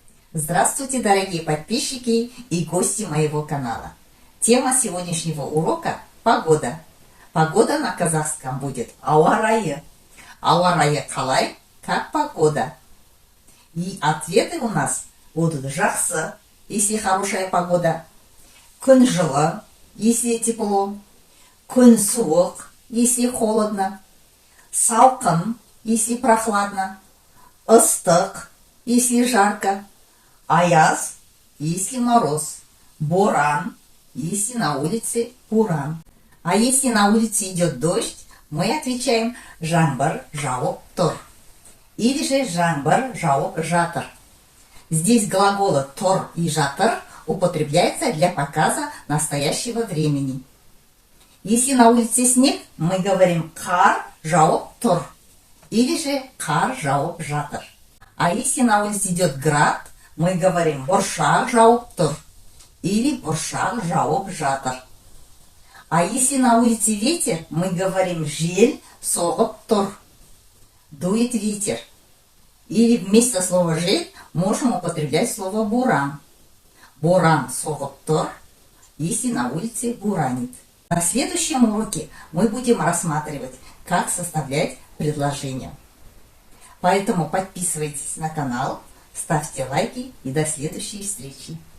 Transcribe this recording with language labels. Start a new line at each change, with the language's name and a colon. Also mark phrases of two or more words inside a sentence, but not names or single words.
Russian: Здравствуйте, дорогие подписчики и гости моего канала. Тема сегодняшнего урока – погода. Погода на казахском будет ауа-райы.
Kazakh: Ауа-райы қалай?
Russian: Как погода. И ответы у нас будут жақсы, если хорошая погода,
Kazakh: күн жылы,
Russian: если тепло,
Kazakh: күн суық,
Russian: если холодно, салқын, если прохладно, ыстық, если жарко, аяз, если мороз, боран, если на улице буран. А если на улице идет дождь, мы отвечаем
Kazakh: жаңбыр жауып тұр.
Russian: Или же
Kazakh: жаңбыр жауып жатыр.
Russian: Здесь глаголы тұр и жатыр употребляются для показа настоящего времени. Если на улице снег, мы говорим
Kazakh: қар жауып тұр.
Russian: Или же
Kazakh: қар жауып жатыр.
Russian: А если на улице идет град, мы говорим
Kazakh: бұршақ жауып тұр. Или бұршақ жауып жатыр.
Russian: А если на улице ветер, мы говорим
Kazakh: жел соғып тұр.
Russian: Дует ветер. Или вместо слова жел можем употреблять слово буран.
Kazakh: Буран соғып тұр,
Russian: если на улице буранит. На следующем уроке мы будем рассматривать, как составлять предложения. Поэтому подписывайтесь на канал, ставьте лайки и до следующей встречи.